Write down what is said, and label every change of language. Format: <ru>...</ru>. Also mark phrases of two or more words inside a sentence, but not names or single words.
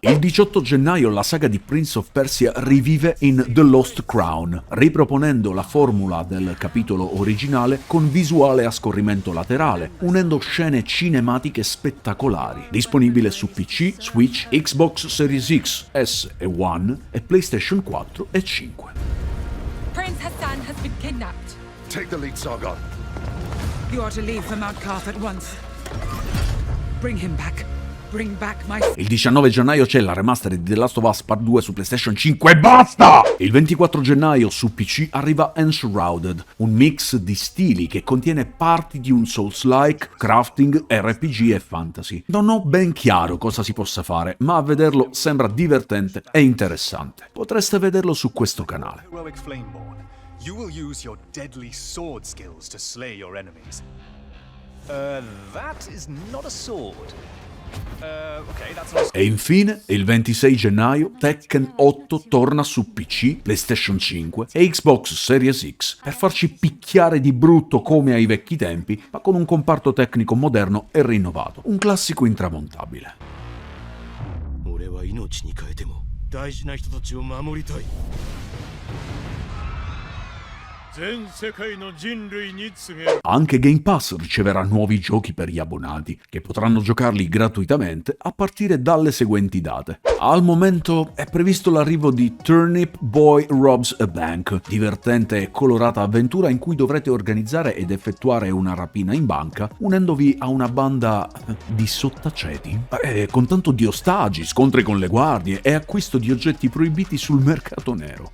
<it>Il 18 gennaio la saga di Prince of Persia rivive in The Lost Crown, riproponendo la formula del capitolo originale con visuale a scorrimento laterale, unendo scene cinematiche spettacolari. Disponibile su PC, Switch, Xbox Series X, S e One e PlayStation 4 e 5.</it> <en>Prince Hassan has been kidnapped. Take the lead, Sargon. You are to leave for Mount Karth at once. Bring him back. Bring back my...</en> <it>Il 19 gennaio c'è la remastered di The Last of Us Part 2 su PlayStation 5 e basta! Il 24 gennaio su PC arriva Enshrouded, un mix di stili che contiene parti di un Souls-like, crafting, RPG e fantasy. Non ho ben chiaro cosa si possa fare, ma a vederlo sembra divertente e interessante. Potreste vederlo su questo canale.</it> <en>Heroic Flameborn, you will use your deadly sword skills to slay your enemies. That is not a sword. Okay, that's not...</en> <it>E infine, il 26 gennaio, Tekken 8 torna su PC, PlayStation 5 e Xbox Series X per farci picchiare di brutto come ai vecchi tempi, ma con un comparto tecnico moderno e rinnovato. Un classico intramontabile.</it> <ja>俺は命に変えても大事な人たちを守りたい。</ja> <it>Anche Game Pass riceverà nuovi giochi per gli abbonati, che potranno giocarli gratuitamente a partire dalle seguenti date. Al momento è previsto l'arrivo di Turnip Boy Robs a Bank, divertente e colorata avventura in cui dovrete organizzare ed effettuare una rapina in banca, unendovi a una banda di sottaceti, con tanto di ostaggi, scontri con le guardie e acquisto di oggetti proibiti sul mercato nero.</it>